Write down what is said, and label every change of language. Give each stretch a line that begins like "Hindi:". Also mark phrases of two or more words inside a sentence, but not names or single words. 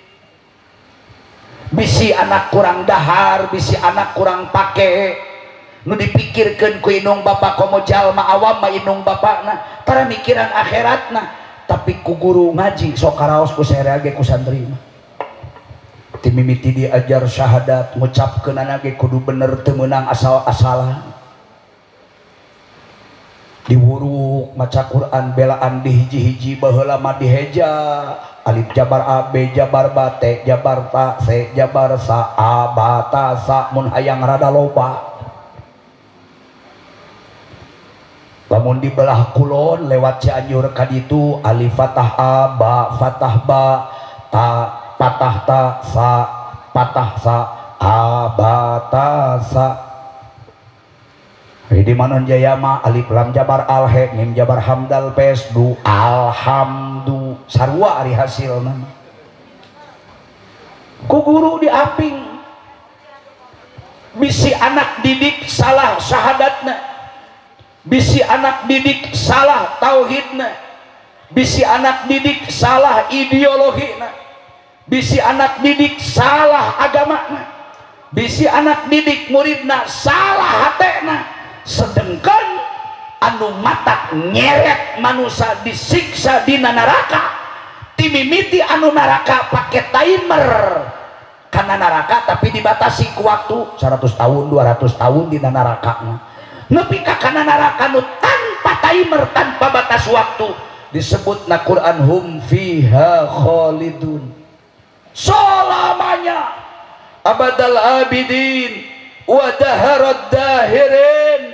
Sundanese: bisi anak kurang dahar bisi anak kurang pake nu dipikirkeun ku indung bapa komo jalma awam mah indung bapana tara mikiran akhiratna tapi ku guru ngaji sok karaos ku saerea ge ku santri mah timimiti diajar syahadat ngucapkeun anak ge kudu bener teu meunang asal-asalan diwuruk maca Quran belaan di hiji-hiji baheula mah diheja alif jabar a b jabar ba t jabar ta c jabar sa a ba ta sa mun hayang rada loba lamun di belah kulon lewat Cianjur kaditu alif fathah a ba fathah ba ta patah ta sa patah sa a ba ta sa. Di Manon Jaya mah alif lam jabar al he mim jabar hamdal pes du alhamdu sarua ari hasilna. Ku guru di aping bisi anak didik salah syahadatna, bisi anak didik salah tauhidna, bisi anak didik salah ideologina, bisi anak didik salah agamana, bisi anak didik muridna salah hatena. Sedengkan anu matak nyeret manusia disiksa di neraka, timimiti anu neraka pakai timer karena neraka tapi dibatasi ku waktu 100 tahun 200 tahun di neraka nepi ka kana neraka nu tanpa timer tanpa batas waktu disebut na Quran
Arabic: هم فيها خالدون
Sundanese: selamanya
Arabic: أبد الآبدين ودهر الداهرين.